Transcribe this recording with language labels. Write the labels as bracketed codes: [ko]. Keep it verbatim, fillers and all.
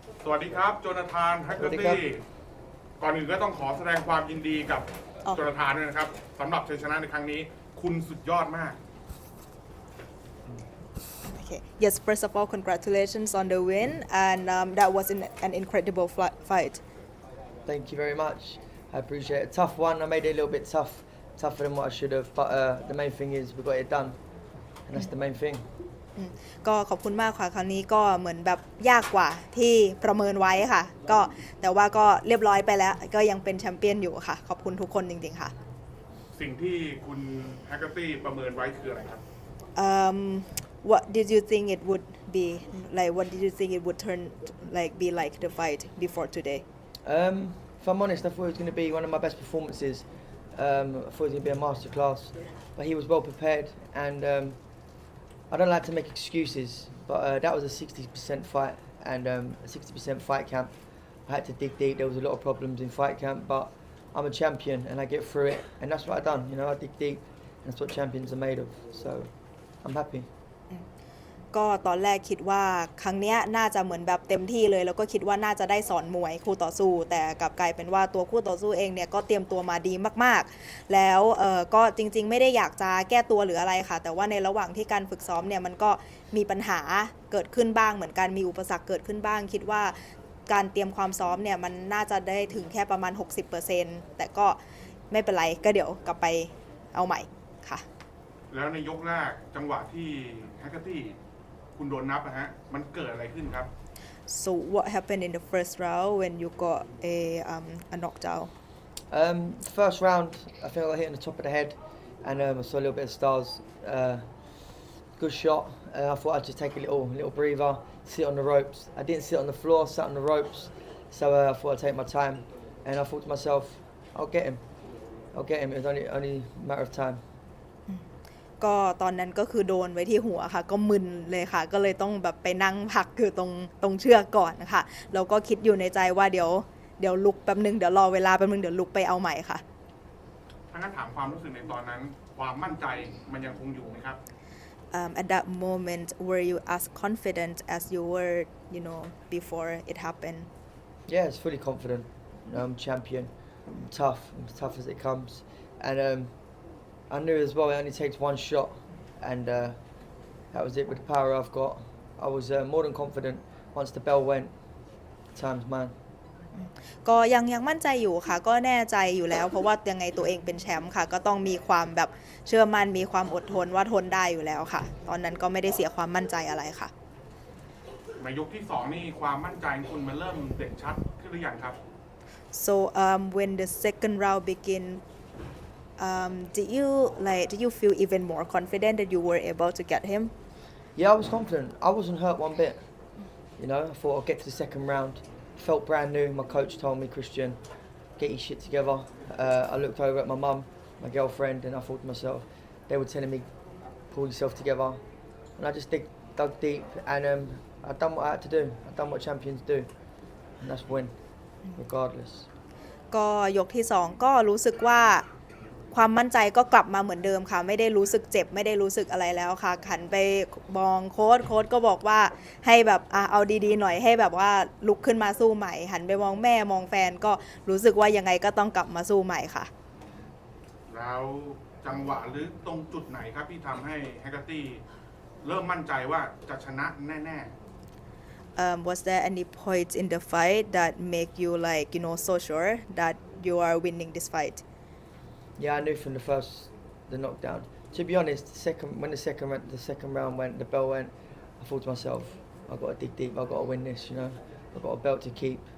[th] วัสดีครับโจนาธานฮักเกอร์ตี้ก่อนอื่นก็ต้องขอแสดงความยินดีกับ อ๋อ โจนาธานด้วยนะครับสำหรับชัยชนะในครั้งนี้คุณสุดยอดมาก [en] Okay. Yes, first of all, congratulations on the win, and um, that was in, an incredible fl- fight. Thank you very much. I appreciate it. Tough one. I made it a little bit tough, tougher than what I should have. But uh, the main thing is we got it done, and that's the main thing. [th] อืมก็ขอบคุณมากค่ะครั้งนี้ก็เหมือนแบบยากกว่าที่ประเมินไว้ค่ะก็แต่ว่าก็เรียบร้อยไปแล้วก็ยังเป็นแชมเปี้ยนอยู่ค่ะขอบคุณทุกคนจริงๆค่ะ สิ่งที่คุณฮักเกอร์ตี้ประเมินไว้คืออะไรครับ [en] um, What did you think it would be like what did you think it would turn like be like the fight before today Um, if I'm honest, I thought it was going to be one of my best performances. Um, I thought it was going to be a masterclass, but he was well prepared, and um, I don't like to make excuses, but uh, that was a sixty percent fight, and um, a sixty percent fight camp. I had to dig deep. There was a lot of problems in fight camp, but I'm a champion, and I get through it, and that's what I done. You know, I dig deep, and that's what champions are made of. So, I'm happy. [th] ก็ตอนแรกคิดว่าครั้งเนี้ยน่าจะเหมือนแบบเต็มที่เลยแล้วก็คิดว่าน่าจะได้สอนมวยคู่ต่อสู้แต่กลับกลายเป็นว่าตัวคู่ต่อสู้เองเนี่ยก็เตรียมตัวมาดีมากๆ แล้วเอ่อก็จริงๆไม่ได้อยากจะแก้ตัวหรืออะไรค่ะแต่ว่าในระหว่างที่การฝึกซ้อมเนี่ยมันก็มีปัญหาเกิดขึ้นบ้างเหมือนกันมีอุปสรรคเกิดขึ้นบ้างคิดว่าการเตรียมความซ้อมเนี่ยมันน่าจะได้ถึงแค่ประมาณ หกสิบเปอร์เซ็นต์ แต่ก็ไม่เป็นไรก็เดี๋ยวกลับไปเอาใหม่ค่ะ แล้วในยกแรกจังหวะที่ฮักเกอร์ตี้คุณโดนนับนะฮะมันเกิดอะไรขึ้นครับ [en] So what happened in the first round when you got a um a knockdown? Um, first round, I think I got hit on the top of the head, and um, I saw a little bit of stars. Uh, good shot. Uh, I thought I'd just take a little, little breather, sit on the ropes. I didn't sit on the floor, sat on the ropes. So uh, I thought I'd take my time, and I thought to myself, I'll get him. I'll get him. It was only, only a matter of time. [th] ก็ตอนนั้นก็คือโดนไว้ที่หัวค่ะก็มึนเลยค่ะก็เลยต้องแบบไปนั่งพักคือตรงตรงเชือกก่อนนะคะแล้วก็คิดอยู่ในใจว่าเดี๋ยวเดี๋ยวลุกแป๊บนึงเดี๋ยวรอเวลาแป๊บนึงเดี๋ยวลุกไปเอาใหม่ค่ะ ถ้างั้นถามความรู้สึกในตอนนั้นความมั่นใจมันยังคงอยู่ไหมครับ [en] um, At that moment were you as confident as you were you know before it happened Yeah, it's fully confident. You know, I'm champion. I'm tough. I'm as tough as it comes, and um, I knew as well it only takes one shot, and uh, that was it. With the power I've got, I was uh, more than confident. Once the bell went, time's mine. [th] ก็ยังยังมั่นใจอยู่ค่ะก็แน่ใจอยู่แล้วเพราะว่ายังไงตัวเองเป็นแชมป์ค่ะก็ต้องมีความแบบเชื่อมั่นมีความอดทนว่าทนได้อยู่แล้วค่ะตอนนั้นก็ไม่ได้เสียความมั่นใจอะไรค่ะ ในยกที่สองนี่ความมั่นใจของคุณมันเริ่มเด่นชัดขึ้นหรือยังครับ [en] So um when the second round begin um did you like did you feel even more confident that you were able to get him Yeah, I was confident. I wasn't hurt one bit. You know, I thought I'll get to the second round. Felt brand new. My coach told me, Christian, get your shit together. Uh, I looked over at my mum, my girlfriend, and I thought to myself, they were telling me, pull yourself together. And I just dig, dug deep, and um, I done what I had to do. I done what champions do, and that's win, regardless. [th] ก็ยกที่สองก็รู้สึกว่าความมั่นใจก็กลับมาเหมือนเดิมค่ะไม่ได้รู้สึกเจ็บไม่ได้รู้สึกอะไรแล้วค่ะหันไปมองโค้ชโค้ชก็บอกว่าให้แบบอ่ะเอาดีๆหน่อยให้แบบว่าลุกขึ้นมาสู้ใหม่หันไปมองแม่มองแฟนก็รู้สึกว่ายังไงก็ต้องกลับมาสู้ใหม่ค่ะ แล้วจังหวะหรือตรงจุดไหนครับที่ทำให้แฮกเกอร์ตี้เริ่มมั่นใจว่าจะชนะแน่ [en] um, Was there any point in the fight that make you like you know so sure that you are winning this fight Yeah, I knew from the first, the knockdown. To be honest, the second when the second went, the second round went, the bell went. I thought to myself, I've got to dig deep. I've got to win this. You know, I've got a belt to keep.